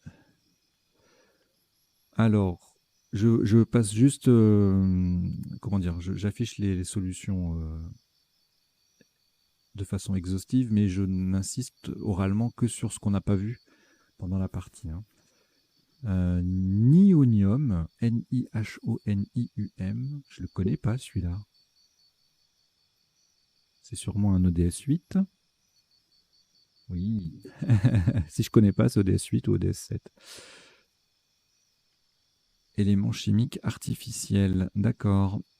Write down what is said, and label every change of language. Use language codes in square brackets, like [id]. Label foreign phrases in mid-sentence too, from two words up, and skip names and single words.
[fr] Alors, je passe juste, comment dire, j'affiche les solutions de façon exhaustive, mais je n'insiste oralement que sur ce qu'on n'a pas vu pendant la partie. Nihonium, N-I-H-O-N-I-U-M, je le connais pas celui-là. C'est sûrement un ODS 8. Oui. Si je connais pas, c'est ODS 8 ou ODS 7. Éléments chimiques artificiels, d'accord.